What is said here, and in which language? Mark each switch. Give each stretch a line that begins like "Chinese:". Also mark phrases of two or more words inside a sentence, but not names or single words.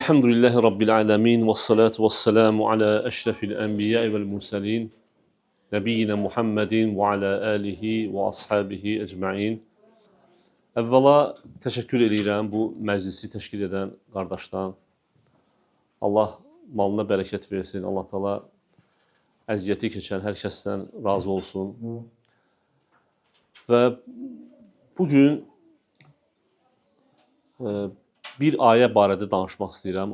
Arabic: الحمد لله رب العالمين والصلاة والسلام على أشرف الأنبياء والمرسلين نبينا محمد وعلى آله وأصحابه أجمعين.
Azerbaijani: Əvvəla təşəkkür edirəm bu məclisi təşkil edən qardaşdan. Allah malına bərəkət versin. Allah Taala əziyyəti keçən hər kəsdən razı olsun. Və bugün bir ayə barədə danışmaq istəyirəm.